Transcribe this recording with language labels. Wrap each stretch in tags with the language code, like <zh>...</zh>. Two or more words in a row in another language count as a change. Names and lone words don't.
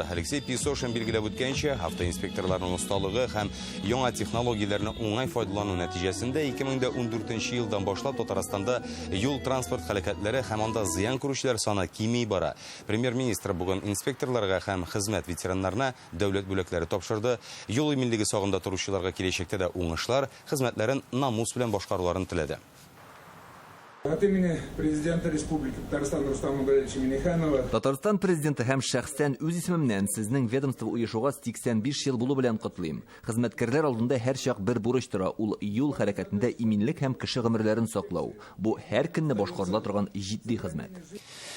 <tt>Алексей Песошин билгеләп үткәнчә, автоинспекторларның осталыгы һәм яңа технологияләрне уңай файдалану нәтиҗәсендә 2014 елдан башлап Татарстанда юл транспорт һәлакәтләре һәм анда зыян күрүчеләр саны кими бара. Премьер-министр бүген инспекторларга һәм хезмәт ветераннарына дәүләт бүләкләре тапшырды. Юл иминлеге сагында торучыларга киләчәктә дә уңышлар, хезмәтләрен намус белән башкаруларын теләде.</tt> <ru>От имени президента Республики Татарстан Рустама Гурьевича Миңнеханова.</ru> <tt>Татарстан президенты һәм шәхсән үз исемемнән сезнең ведомство уешуга 85 ел булу белән котлыйм. Хезмәткәрләр алдында һәр чак бер бурыч тора. Ул юл хәрәкәтендә иминлек һәм кеше гомерләрен саклау. Бу һәр көнне башкарыла торган җитди хезмәт.</tt>